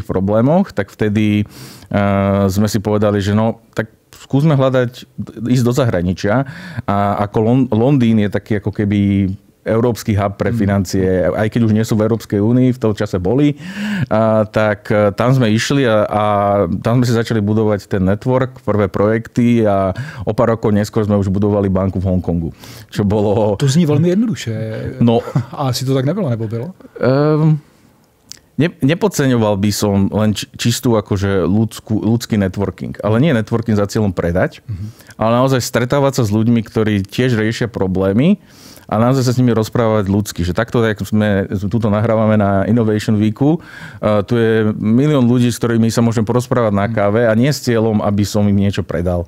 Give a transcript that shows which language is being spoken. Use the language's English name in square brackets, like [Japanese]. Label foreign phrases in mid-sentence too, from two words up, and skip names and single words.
[Slovak] problémoch, tak vtedy sme si povedali, že no, tak skúsme ísť do zahraničia a ako Londýn je taký ako keby európsky hub pre financie, aj keď už nie sú v Európskej únii, v tom čase boli, tak tam sme išli a tam sme si začali budovať ten network, prvé projekty a o pár rokov neskôr sme už budovali banku v Hongkongu. Čo bolo... [Czech] To zní veľmi jednoduše. No, a asi to tak nebylo, nebo bylo? [Slovak] Nepodceňoval by som len čistú akože ľudský networking. Ale nie networking za cieľom predať, ale naozaj stretávať sa s ľuďmi, ktorí tiež riešia problémy a naozaj sa s nimi rozprávať ľudsky. Že takto, jak sme tuto nahrávame na Innovation Weeku, tu je milión ľudí, s ktorými sa môžem porozprávať na káve a nie s cieľom, aby som im niečo predal.